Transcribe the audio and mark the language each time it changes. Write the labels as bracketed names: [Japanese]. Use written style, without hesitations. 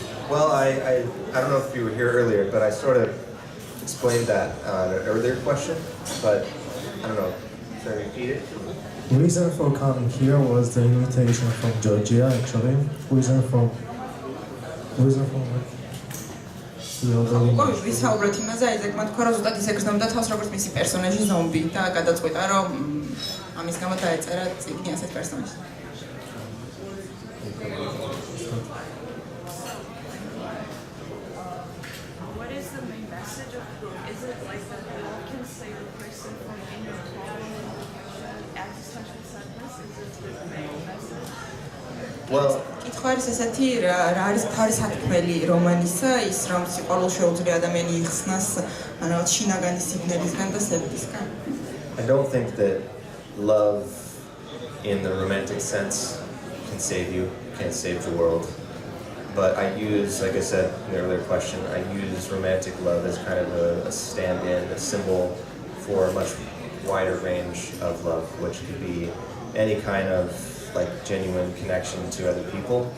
[English] Well, I don't know if you were here earlier, but I sort of explained that on an earlier question, but I don't know. Should I repeat it? The reason for coming here was the invitation from Georgia, actually. Reason from [Georgian] ვისაუბრეთ იმაზე, აიზეკმა თქვა, რომ ზუსტად ის ეგრძნობდა თავს, როგორც მისი პერსონაჟი ზომბი და გადაწყვიტა, რომ ამის გამო დაეწერა წიგნი ასეთ პერსონაჟს. [English] What is the main message of the book? Is it like that love can save a person from being calm, existential sadness? Is it the main message? Well, [Georgian] კითხვა არის ესეთი, რა არის თავის სათქმელი რომანისა, ის რომ სიყვარული შეუძლია ადამიანი იხსნას რაღაც შინაგანი სიგნალისგან და სეფისგან. [English] I don't think that love in the romantic sense can save you, can't save the world. But I use, like I said in the earlier question, I use romantic love as kind of a stand-in, a symbol for a much wider range of love, which could be any kind of like genuine connection to other people.